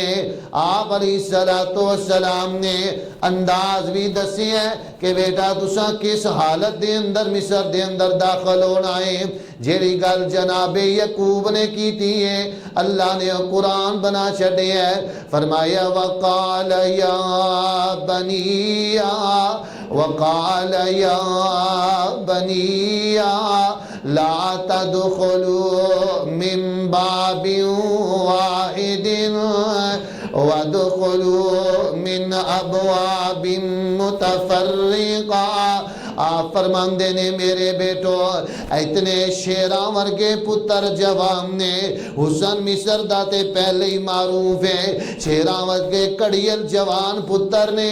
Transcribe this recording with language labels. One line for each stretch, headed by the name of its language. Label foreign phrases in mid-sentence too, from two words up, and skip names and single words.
Punjabi: آپ علیہ السلام نے انداز بھی دسے ہے کہ بیٹا تسا کس حالت دے اندر مصر دے اندر داخل ہونا ہے. جیڑی گل جنابِ یعقوب نے کی تھی ہے اللہ نے قرآن بنا چھڈے ہے.
Arabic: فرمایا وقال يا بني وقال يا بني لا تدخلوا من باب واحد وادخلوا من أبواب متفرقة.
Punjabi: آپ فرماندے نے میرے بیٹو اتنے شیرا ورگے پتر جوان نے، حسن مصر دا تے پہلے ہی معروف ہے، شیرا ورگے کڑیل جوان پتر نے.